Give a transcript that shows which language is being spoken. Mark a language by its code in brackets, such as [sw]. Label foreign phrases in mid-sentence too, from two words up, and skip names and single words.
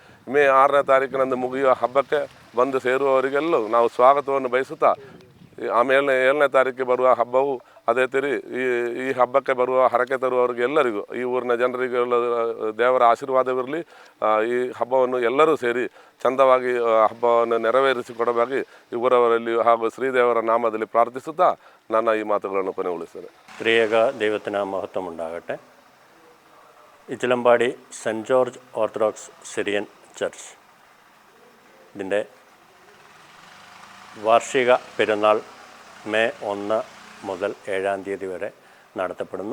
[kn] ಮೇ 6ನೇ ತಾರೀಕಿನಂದು ಮುಗಿಯುವ ಹಬ್ಬಕ್ಕೆ ಬಂದು ಸೇರುವವರಿಗೆಲ್ಲೂ ನಾವು ಸ್ವಾಗತವನ್ನು ಬಯಸುತ್ತಾ, ಆಮೇಲೆ 7ನೇ ತಾರೀಕಿಗೆ ಬರುವ ಹಬ್ಬವು ಅದೇ ತಿರಿ ಈ ಹಬ್ಬಕ್ಕೆ ಬರುವ ಹರಕೆ ತರುವವರಿಗೆ ಎಲ್ಲರಿಗೂ, ಈ ಊರಿನ ಜನರಿಗೆ ದೇವರ ಆಶೀರ್ವಾದವಿರಲಿ. ಈ ಹಬ್ಬವನ್ನು ಎಲ್ಲರೂ ಸೇರಿ ಚಂದವಾಗಿ ಹಬ್ಬವನ್ನು ನೆರವೇರಿಸಿಕೊಡವಾಗಿ ಊರವರಲ್ಲಿ ಹಾಗೂ ಶ್ರೀದೇವರ ನಾಮದಲ್ಲಿ ಪ್ರಾರ್ಥಿಸುತ್ತಾ ನನ್ನ ಈ ಮಾತುಗಳನ್ನು ಕೊನೆಗೊಳಿಸ್ತೇನೆ. [ml] ത്രിയേക ദൈവത്തിന് മഹത്വം ഉണ്ടാകട്ടെ. ഇച്ചിലമ്പാടി സെൻറ്റ് ജോർജ് ഓർത്തഡോക്സ് സിറിയൻ ചർച്ച് ഇതിൻ്റെ വാർഷിക പെരുന്നാൾ മെയ് 1 മുതൽ 7-ാം തീയതി വരെ നടത്തപ്പെടുന്നു.